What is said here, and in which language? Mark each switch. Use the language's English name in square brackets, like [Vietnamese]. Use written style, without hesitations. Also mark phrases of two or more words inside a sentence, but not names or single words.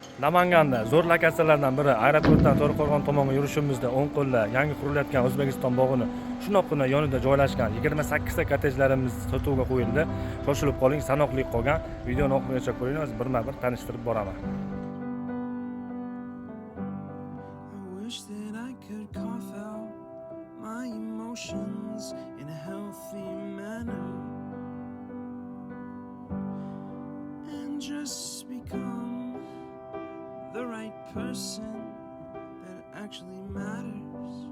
[Uzbek] Namanganda zo'r lokatsiyalardan biri aeroportdan To'raqo'rg'on tomonga yurishimizda o'ng qo'lda yangi qurilayotgan O'zbekiston bog'ini shunoqqina yonida joylashgan 28 ta kottejlarimiz sotuvga qo'yildi. Shoshilib qoling, sanoqli qolgan. Videoni oxirigacha ko'ringlar, birma-bir tanishtirib boraman. [English] Wish that I could cough out my emotions in a healthy manner and just become the right person that actually matters.